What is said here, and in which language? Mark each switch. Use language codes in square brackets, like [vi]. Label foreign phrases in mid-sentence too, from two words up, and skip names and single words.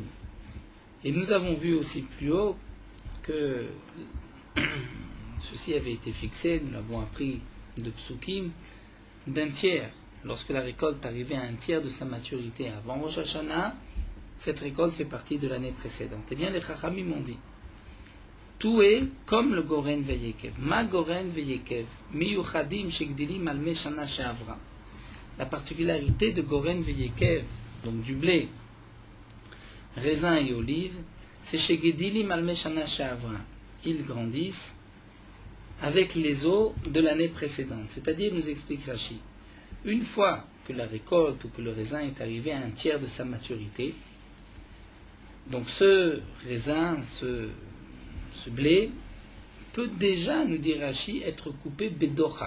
[fr] Et nous avons vu aussi plus haut que ceci avait été fixé, nous l'avons appris de Psukim, d'un tiers. Lorsque la récolte arrivait à un tiers de sa maturité avant Rosh Hashanah, cette récolte fait partie de l'année précédente. Eh bien, les Chachamim ont dit tout est comme le [he] גורן ויקב. מה גורן ויקב, מיוחדים שגדלים על מי שנה שעברה. [fr] La particularité de [he] גורן ויקב, [fr] donc du blé, raisin et olive, c'est [he] שגדלים על מי שנה שעברה. [fr] Ils grandissent avec les eaux de l'année précédente. C'est-à-dire, nous explique Rashi, une fois que la récolte ou que le raisin est arrivé à un tiers de sa maturité, donc ce raisin, ce blé, peut déjà, nous dit Rashi, être coupé bedocha.